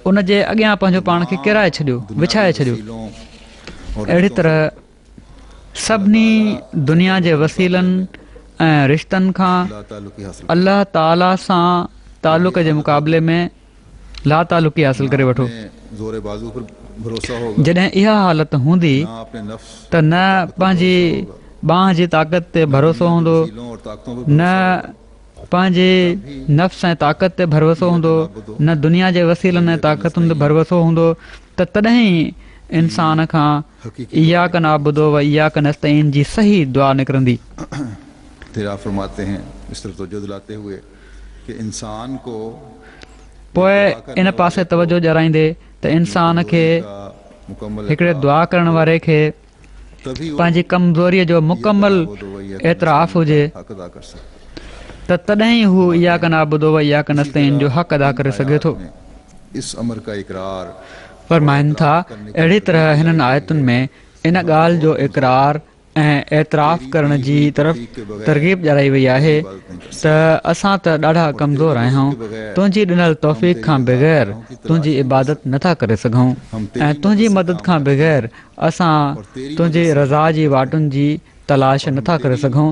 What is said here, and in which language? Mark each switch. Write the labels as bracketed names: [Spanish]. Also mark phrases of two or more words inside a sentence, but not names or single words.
[Sindhi] उन जे अॻियां पंहिंजो पाण खे किराए छॾियो विछाए छॾियो। अहिड़ी तरह सभिनी दुनिया जे वसीलनि ऐं रिश्तनि खां अलाह ताला सां तालुक़ जे मुक़ाबले में लातालुकी हासिल करे वठो। [Urdu] زور بازو پر بھروسا ہوگا [Sindhi] जॾहिं इहा हालत हूंदी [Urdu] نہ اپنے نفس [Sindhi] त न पंहिंजी बांह जी ताक़त ते भरोसो हूंदो [Urdu] اور طاقتوں پر [Sindhi] न पंहिंजे नफ़्स ऐं ताक़त ते भरोसो हूंदो न दुनिया जे वसीलनि ऐं ताक़तुनि ते भरोसो हूंदो त तॾहिं इंसान खां [Arabic] إياك نعبد وإياك نستعين [Sindhi] जी सही दुआ निकिरंदी। [Urdu] پھر آپ فرماتے ہیں اس طرف توجہ دلاتے ہوئے کہ انسان کو [Sindhi] पोइ इन पासे तवजो ॾियाराईंदे त इंसान खे [Urdu] मुकम्मल [Sindhi] हिकिड़े दुआ करण वारे खे [Urdu] तभी [Sindhi] पंहिंजी कमज़ोरीअ जो मुकमल एतिराफ़ हुजे [Urdu] حق ادا کر سکتا [Sindhi] त तॾहिं हू [Arabic] إياك نعبد وإياك نستعين [Sindhi] जो हक़ अदा करे सघे थो। [Urdu] اس امر کا اقرار [Sindhi] फरमाइनि था अहिड़ी तरह हिननि आयतुनि में इन ॻाल्हि जो इक़रार ऐं एतिराफ़ करण जी तरफ़ तरगीब ॾियाराई वई आहे त असां त ॾाढा कमज़ोर आहियूं तुंहिंजी ॾिनल तौफ़ीक़ खां बग़ैर तुंहिंजी इबादत नथा करे सघूं ऐं तुंहिंजी मदद खां बग़ैर असां तुंहिंजी रज़ा जी वाटुनि जी तलाश नथा करे सघूं।